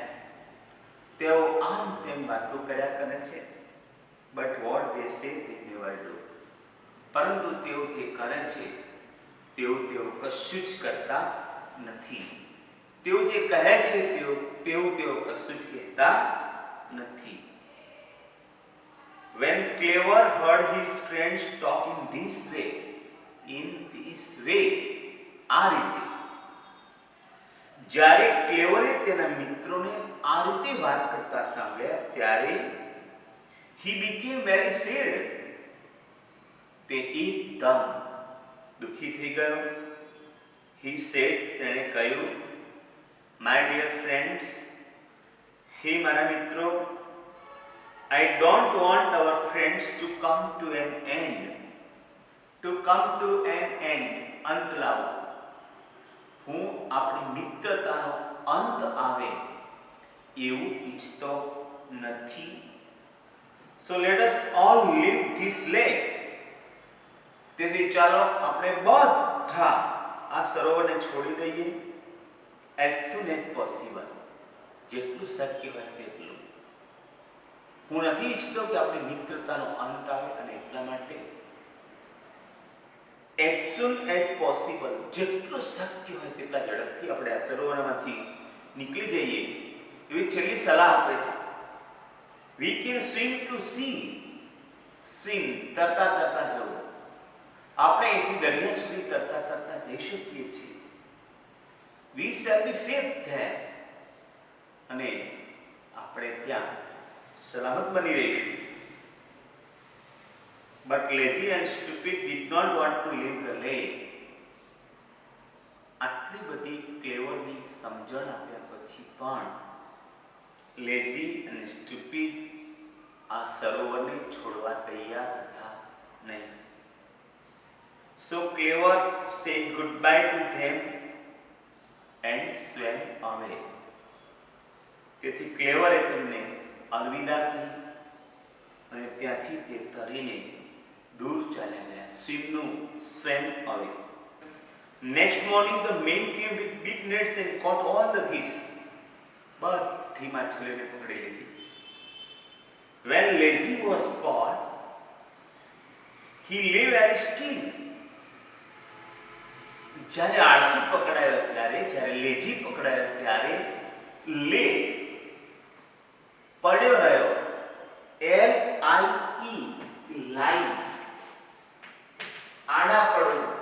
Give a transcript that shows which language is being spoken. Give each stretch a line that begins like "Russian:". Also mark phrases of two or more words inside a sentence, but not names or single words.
Gujarati: તેઓ આમ તેમ વાતો કર્યા કરે છે.
English: But what they say they never do.
Gujarati: પરંતુ તેઓ જે કરે છે તેઓ કશું જ કરતા નથી. તેઓ જે કહે છે તેઓ કશું જ કહેતા નથી.
English: When Clever heard his friends talk in this way,
Gujarati: આ રીતે, જ્યારે ક્લેવરે તેના મિત્રોને આ રીતે વાત કરતા સાંભળ્યા ત્યારે
English: he became very sad.
Gujarati: તે એકદમ દુઃખી થઈ ગયો.
English: He said,
Gujarati: તેણે કહ્યું,
English: My dear friends,
Gujarati: હે મારા મિત્રો,
English: I don't want our friends to come to an end.
Gujarati: અંત લાવો. હું આપણી મિત્રતાનો અંત આવે એવું ઈચ્છતો નથી.
English: So let us all leave this lake.
Gujarati: તેથી ચાલો આપણે બધા આ સરોવરને છોડી દઈએ
English: as soon as possible.
Gujarati: જેટલું શક્ય હોય તેટલું. હું નથી ઈચ્છતો કે આપણી મિત્રતાનો અંત આવે અને એટલા માટે
English: as soon as possible,
Gujarati: જેટલું શક્ય હોય તેટલા ઝડપથી આપણે આ સરોવરમાંથી નીકળી જઈએ એવી છેલ્લી સલાહ આપે છે.
English: We can swim to sea. swim,
Gujarati: તરતા તરતા જવું. આપણે અહીંથી દરિયા સુધી તરતા તરતા જઈ શકીએ છીએ.
English: We shall be safe there.
Gujarati: અને આપણે ત્યાં સલામત બની રહીશું.
English: But lazy and stupid did not want to leave the lake.
Gujarati: આટલી બધી ક્લેવરની સમજણ આપ્યા પછી પણ લેઝી અને સ્ટુપિડ આ સરોવરને છોડવા તૈયાર હતા નહીં.
English: So Clever said goodbye to them and swam away.
Gujarati: તેથી ક્લેવરે તેમને અલવિદા કહી અને ત્યાંથી તે તરીને દૂર ચાલ્યા ગયા.
English: swam away. Next morning the men came with big nets and caught all the fish.
Gujarati: બધી માછલીઓને પકડી લીધી.
English: When lazy was caught, he lay very still.
Gujarati: જ્યારે આળસુ પકડાયો ત્યારે, જ્યારે લેઝી પકડાયો ત્યારે લે પડ્યો રહ્યો. LIE લાઈ, આડા પડવું.